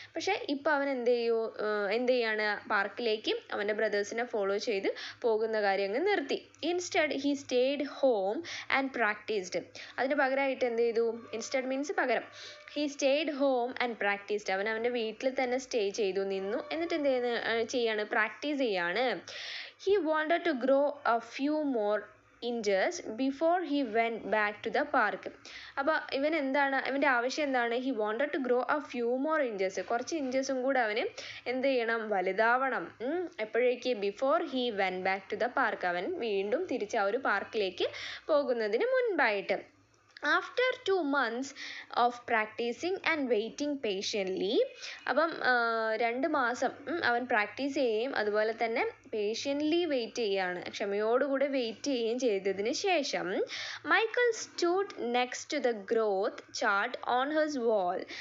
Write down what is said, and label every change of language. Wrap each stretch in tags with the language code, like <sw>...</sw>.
<ml>പക്ഷെ ഇപ്പം അവൻ എന്ത് ചെയ്യാണ്, പാർക്കിലേക്ക് അവൻ്റെ ബ്രദേഴ്സിനെ ഫോളോ ചെയ്ത് പോകുന്ന കാര്യം അങ്ങ് നിർത്തി.</ml> <en>Instead he stayed home and practised.</en> <ml>അതിന് പകരമായിട്ട് എന്ത് ചെയ്തു,</ml> <en>Instead means പകരം, he stayed home and practised.</en> <ml>അവൻ അവൻ്റെ വീട്ടിൽ തന്നെ സ്റ്റേ ചെയ്തു, നിന്നു. എന്നിട്ട് എന്ത് ചെയ്യാണ്, പ്രാക്ടീസ് ചെയ്യാണ്.</ml> <en>He wanted to grow a few more inches before he went back to the park.</en> <ml>അപ്പോൾ ഇവൻ്റെ ആവശ്യം എന്താണ്,</ml> <en>he wanted to grow a few more inches.</en> <ml>കുറച്ച് ഇഞ്ചസും കൂടെ അവന് എന്ത് ചെയ്യണം, വലുതാവണം.</ml> <en>എപ്പോഴേക്ക്, before he went back to the park.</en> <ml>അവൻ വീണ്ടും തിരിച്ച് ആ ഒരു പാർക്കിലേക്ക് പോകുന്നതിന് മുൻപായിട്ട്.</ml> <en>After 2 months of practising and waiting patiently.</en> <ml>അപ്പം 2 മാസം അവൻ പ്രാക്ടീസ് ചെയ്യുകയും അതുപോലെ തന്നെ പേഷ്യൻ്റ്ലി വെയിറ്റ് ചെയ്യുകയാണ്, ക്ഷമയോടുകൂടി വെയിറ്റ് ചെയ്യുകയും ചെയ്തതിന് ശേഷം</ml> <en>Michael stood next to the growth chart on his wall.</en>